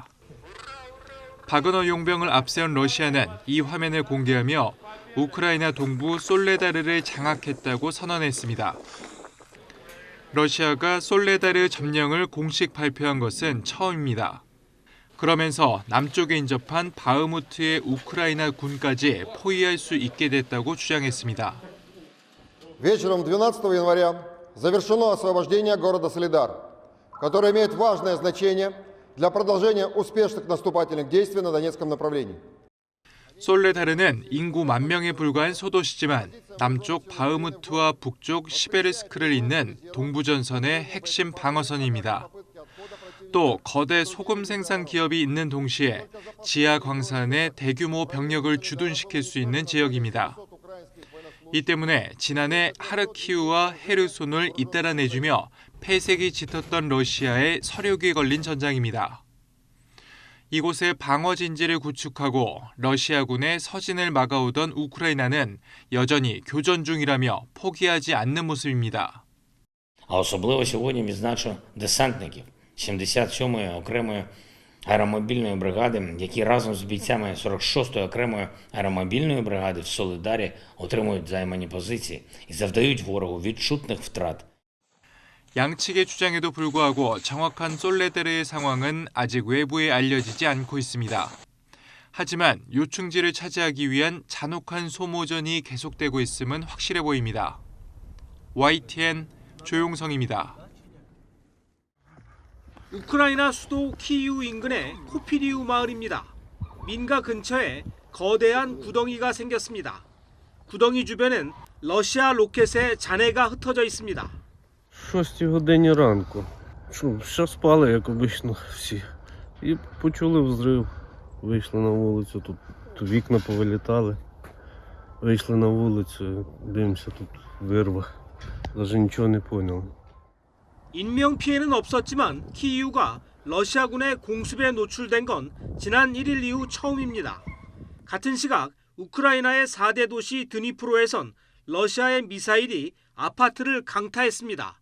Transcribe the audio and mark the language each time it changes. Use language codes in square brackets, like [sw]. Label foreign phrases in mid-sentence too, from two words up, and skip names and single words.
[ko] 바그너 용병을 앞세운 러시아는 이 화면을 공개하며 우크라이나 동부 솔레다르를 장악했다고 선언했습니다. 러시아가 솔레다르 점령을 공식 발표한 것은 처음입니다. 그러면서 남쪽에 인접한 바흐무트의 우크라이나 군까지 포위할 수 있게 됐다고 주장했습니다. [ru] Вечером 12 января завершено освобождение города Солидар, которое имеет важное значение для продолжения успешных наступательных действий на Донецком направлении. [ko] 솔레다르는 인구 10,000명에 불과한 소도시지만 남쪽 바흐무트와 북쪽 시베르스크를 잇는 동부전선의 핵심 방어선입니다. 또 거대 소금 생산 기업이 있는 동시에 지하 광산에 대규모 병력을 주둔시킬 수 있는 지역입니다. 이 때문에 지난해 하르키우와 헤르손을 잇따라 내주며 폐색이 짙었던 러시아의 서륙이 걸린 전장입니다. 이곳에 방어 진지를 구축하고 러시아군의 서진을 막아오던 우크라이나는 여전히 교전 중이라며 포기하지 않는 모습입니다. [uk] особливо сьогодні відзначу десантників 77-ї окремої аеромобільної бригади, які разом з бійцями 46-ї окремої аеромобільної бригади в Солидарі отримують займані позиції і завдають ворогу відчутних втрат. [ko] 양측의 주장에도 불구하고 정확한 솔레다르의 상황은 아직 외부에 알려지지 않고 있습니다. 하지만 요충지를 차지하기 위한 잔혹한 소모전이 계속되고 있음은 확실해 보입니다. YTN 조용성입니다. 우크라이나 수도 키이우 인근의 코피리우 마을입니다. 민가 근처에 거대한 구덩이가 생겼습니다. 구덩이 주변엔 러시아 로켓의 잔해가 흩어져 있습니다. [uk] 6 годині ранку. Що спали, як обично, всі. І почули взрив. Вийшли на вулицю, тут вікна повилітали. Вийшли на вулицю, дивимося, тут вирва. Навіть нічого не поняли. [ko] 인명피해는 없었지만 키이우가 러시아군의 공습에 노출된 건 지난 1일 이후 처음입니다. 같은 시각 우크라이나의 4대 도시 드니프로에선 러시아의 미사일이 아파트를 강타했습니다.